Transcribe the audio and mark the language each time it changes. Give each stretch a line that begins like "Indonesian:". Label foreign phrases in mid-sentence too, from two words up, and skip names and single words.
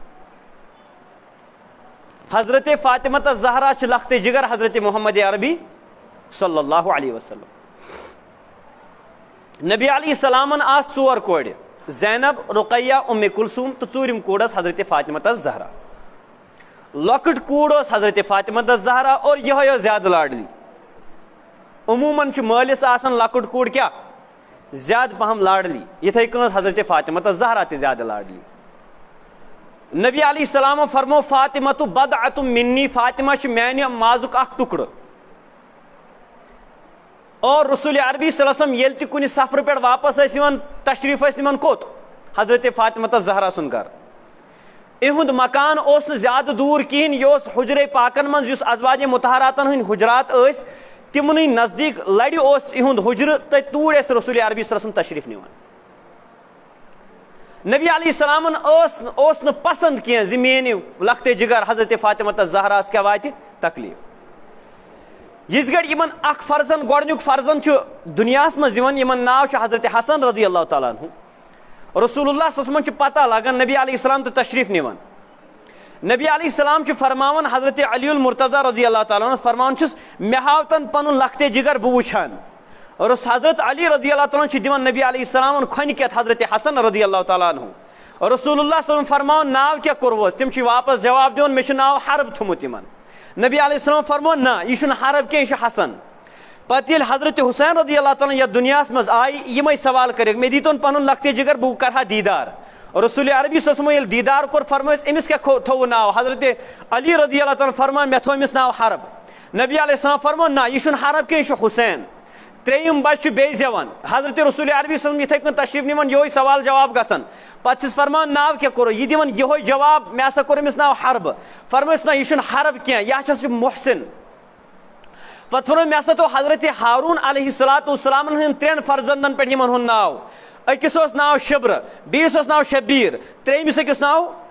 Kashmiri: حضرت فاطمہ زہرا
Urdu: لخت جگر
Kashmiri: حضرت محمد عربی
Arabic: صلی اللہ علیہ وسلم
Kashmiri: نبی
Arabic: علیہ السلام
Kashmiri: آس ژور کورِ زینب رقیہ ام کلثوم تو ژوٗرِم کوٗر ٲس حضرت فاطمہ زہرا لۄکٕٹ کوٗر ٲس حضرت فاطمہ زہرا اور یِہوے ٲس زیادٕ لاڈلی عموٗماً چھُ مٲلِس آسان لۄکٕٹ کوٗر کیٛاہ زیادٕ پہم لاڈلی یِتھَے کٔنۍ ٲس حضرت فاطمہ زہرا تہِ زیادٕ لاڈلی نبی
Arabic: علیہ السلام
Kashmiri: فرمو
Arabic: فاطمہ تو بدعۃ منی
Kashmiri: فاطمہ چھِ میانہِ مازُک اکھ ٹُکڑٕ اور رسول عربی
Arabic: صلی اللہ علیہ وسلم
Kashmiri: ییٚلہِ تہِ کُنہِ سفرٕ پٮ۪ٹھ واپس ٲسۍ یِوان تشریٖف ٲسۍ نِوان کوٚت حضرت فاطمہ زہرا سُنٛد گرٕ اِہُنٛد مکان اوس نہٕ زیادٕ دوٗر کِہیٖنۍ یہِ اوس حُجرے پاکن منٛز یُس ازواجے مطہراتن ہٕنٛدۍ حُجرات ٲسۍ تِمنٕے نزدیٖک لرِ اوس یِہُنٛد حُجرٕ تہٕ توٗرۍ ٲسۍ رسول عربی
Arabic: صلی اللہ علیہ وسلم
Kashmiri: تشریٖف نِوان نبی علیہ السلامن اوس نہٕ پسنٛد کینٛہہ زِ میٲنۍ لختے جگر حضرت فاطمہ زہراہس کیٛاہ واتہِ تکلیٖف یِژ گڑِ یِمن اکھ فرزن گۄڈنیُک فرزن چھُ دُنیاہس منٛز یِوان یِمن ناو چھُ حضرت حسن
Arabic: رضی اللہ تعالیٰ عنہ
Kashmiri: رسول اللہ
Arabic: صلی اللہ علیہ وسلم
Kashmiri: چھِ پتہ لگان نبی
Arabic: علیہ السلام
Kashmiri: تہٕ تشریٖف نِوان نبی
Arabic: علیہ السلام
Kashmiri: چھُ فرماوان حضرت علی المرتضیٰ
Arabic: رضی اللہ تعالیٰ عنہ
Kashmiri: فرماوان چھُس مےٚ ہاو تن پنُن لختے جگر بہٕ وٕچھِ ہن اور حضرت علی
Arabic: رضی اللہ تعالیٰ
Kashmiri: چھِ دِوان نبی علیہ السلامن کھۄنہِ کٮ۪تھ حضرت حسن
Arabic: رضی اللہ تعالیٰ عنہ
Kashmiri: رسول اللہ
Arabic: صلی اللہ علیہ وسلم
Kashmiri: فرماوان ناو کیٛاہ کوٚروُس تِم چھِ واپس جواب دِوان مےٚ چھُ ناو حرب تھوٚمُت یِمن نبی
Arabic: علیہ السلام
Kashmiri: فرموون نہ یہِ چھُنہٕ حرب کینٛہہ یہِ چھُ حسن پتہٕ ییٚلہِ حضرت حسین
Arabic: رضی اللہ تعالیٰ
Kashmiri: یتھ دُنیاہس منٛز آیہِ یِمے سوال کٔرِکھ مےٚ دیٖتون پنُن لختے جگر بہٕ کرٕ ہا دیٖدار رسول عربی
Arabic: صلی اللہ علیہ وسلم
Kashmiri: ییٚلہِ دیٖدار کوٚر فرمٲیس أمِس کیٛاہ تھوٚوُ ناو حضرت علی
Arabic: رضی اللہ تعالیٰ
Kashmiri: فرمان مےٚ تھوٚو أمِس ناو حرب نبی
Arabic: علیہ السلام
Kashmiri: فرموون نہ یہِ چھُنہٕ حرب کینٛہہ یہِ چھُ حسین ترٛیٚیِم بچہِ چھُ بیٚیہِ زٮ۪وان حضرت رسول عربی
Arabic: صلی اللہ علیہ وسلم
Kashmiri: یِتھَے کٔنۍ تشریٖف نِوان یِہوے سوال جواب گژھان پتہٕ چھِس فرماوان ناو کیٛاہ کوٚرُو یہِ دِوان یِہوے جواب مےٚ ہسا کوٚر أمِس ناو حربہٕ فرمٲیس نہ یہِ چھُنہٕ حرب کینٛہہ یہِ ہسا چھُ محسن پتہٕ فرمٲے مےٚ ہسا تھوٚو حضرت ہاروٗن علیہ الصلوٰتُ والسلامن ہٕنٛدٮ۪ن ترٛٮ۪ن فرزندن پٮ۪ٹھ یِمن ہُنٛد ناو أکِس اوس ناو شبرٕ بیٚیِس اوس ناو شبیٖر ترٛیٚیمِس أکِس ناو